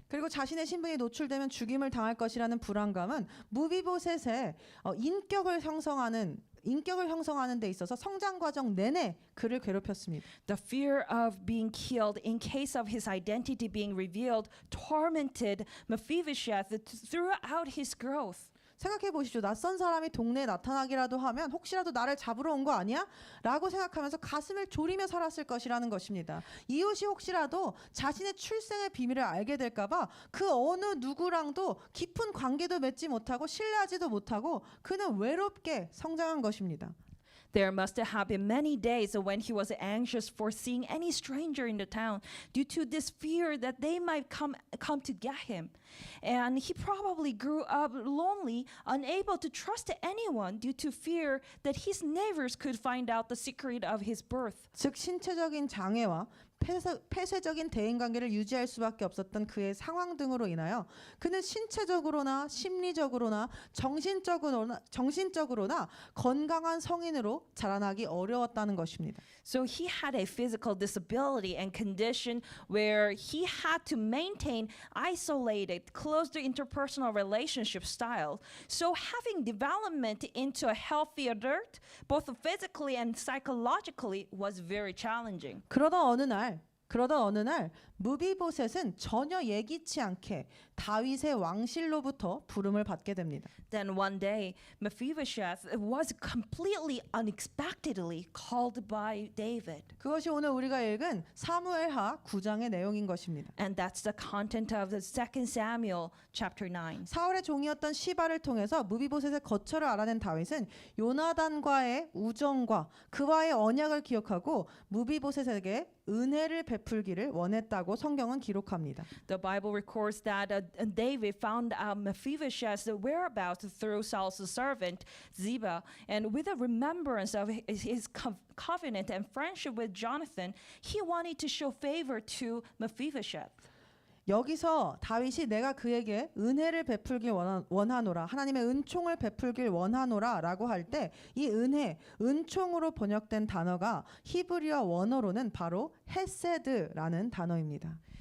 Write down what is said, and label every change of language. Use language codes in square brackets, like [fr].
[ko] 그리고 자신의 신분이 노출되면 죽임을 당할 것이라는 불안감은 무비보셋의 인격을 형성하는 데 있어서 성장 과정 내내 그를 괴롭혔습니다. [en] The fear of being killed in case of his identity being revealed tormented Mephibosheth throughout his growth. [ko] 생각해 보십시오. 낯선 사람이 동네에 나타나기라도 하면 혹시라도 나를 잡으러 온 거 아니야? 라고 생각하면서 가슴을 졸이며 살았을 것이라는 것입니다. 이웃이 혹시라도 자신의 출생의 비밀을 알게 될까 봐 그 어느 누구랑도 깊은 관계도 맺지 못하고 신뢰하지도 못하고 그는 외롭게 성장한 것입니다. [en] There must have been many days when he was anxious for seeing any stranger in the town due to this fear that they might come to get him. And he probably grew up lonely, unable to trust anyone due to fear that his neighbors could find out the secret of his birth. [ko] 즉 신체적인 장애와 폐쇄적인 대인관계를 유지할 수밖에 없었던 그의 상황 등으로 인하여 그는 신체적으로나 심리적으로나 정신적으로나 건강한 성인으로 자라나기 어려웠다는 것입니다. [en] So he had a physical disability and condition where he had to maintain isolated, closed interpersonal relationship style. So having development into a healthy adult, both physically and psychologically, was very challenging. [ko] 그러던 어느 날 무비보셋은 전혀 예기치 않게 다윗의 왕실로부터 부름을 받게 됩니다. [en] Then one day, Mephibosheth was completely unexpectedly called by David. [ko] 그것이 오늘 우리가 읽은 사무엘하 9장의 내용인 것입니다. [en] And that's the content of the 2 Samuel chapter 9. [ko] 사울의 종이었던 시바를 통해서 무비보셋의 거처를 알아낸 다윗은 요나단과의 우정과 그와의 언약을 기억하고 무비보셋에게 은혜를 베풀기를 원했다고 성경은 기록합니다. [en] The Bible records that David found out Mephibosheth's whereabouts through Saul's servant Ziba, and with a remembrance of his covenant and friendship with Jonathan, he wanted to show favor to Mephibosheth. [ko] 여기서 다윗이 내가 그에게 은혜를 베풀길 원하노라 하나님의 은총을 베풀길 원하노라 라고 할 때 이 은총으로 번역된 단어가 히브리어 원어로는 바로 헤세드라는 단어입니다.